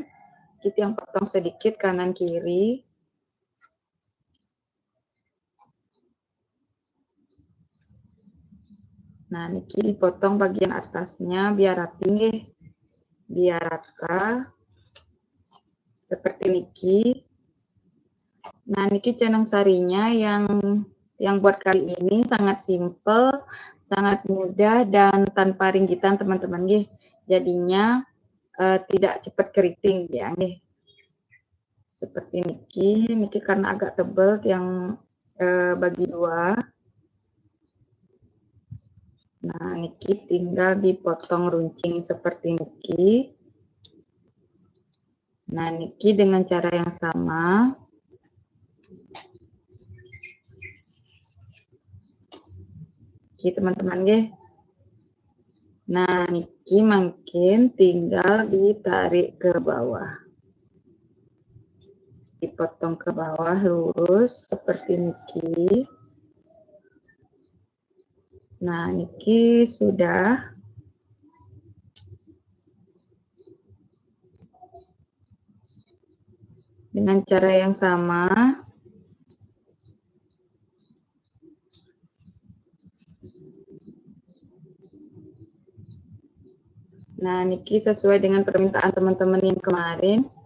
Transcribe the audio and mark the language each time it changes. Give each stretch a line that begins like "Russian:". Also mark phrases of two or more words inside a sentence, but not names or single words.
Indonesian: Kita yang potong sedikit kanan kiri. Nah, niki dipotong bagian atasnya biar rapi nih. Biar rata. Seperti niki. Nah, niki canang sarinya yang buat kali ini sangat simple, sangat mudah dan tanpa ringgitan teman-teman nggih. Jadinya tidak cepat keriting ya nggih. Seperti niki karena agak tebal yang bagi dua. Nah, niki tinggal dipotong runcing seperti niki. Nah, niki dengan cara yang sama. Oke, teman-teman nggih. Nah, niki makin tinggal ditarik ke bawah. Dipotong ke bawah lurus seperti niki. Nah, niki sudah. Dengan cara yang sama. Nah, niki sesuai dengan permintaan teman-teman yang kemarin.